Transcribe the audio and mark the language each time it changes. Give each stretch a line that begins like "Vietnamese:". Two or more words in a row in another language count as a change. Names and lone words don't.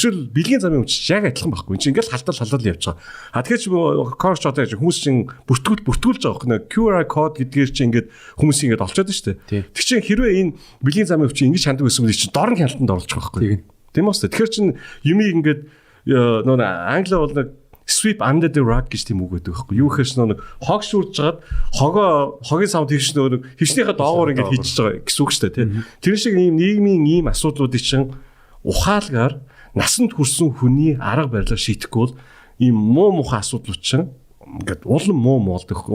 Mongolian: Жишээл бэлгийн замын өвч яг адилхан байхгүй. Энд чи ингээл халдал явж байгаа. Тэгэхээр чи коронавирус одоо хүмүүс чинь бүртгүүлж байгаа байхгүй. QR код гэдгээр чи ингээд хүмүүсийг ингээд олчоод шүү дээ. Тэг чи хэрвээ энэ бэлгийн замын өвч ингэж ханддаг байсан бол чи дорн хяналтанд оруулах байхгүй. Тийм үү? Тэгэхээр чи юмыг ингээд нөө англи бол нэг
English: sweep under the rug
Mongolian: гэж тийм үг гэдэг байхгүй юу гэхээр нэг хог шүрж жагаад хогийн савд хийш нэг хичнээнийхээ доогоор ингэж хийчихэж байгаа гэсэн үг шүү дээ тий. Тэр шиг ийм нийгмийн ийм асуудлуудыг чинь ухаалгаар насанд хүрсэн хүний арга барилаар шийдэхгүй бол ийм муу муухай асуудлууд чинь ингээд улам муу болдог.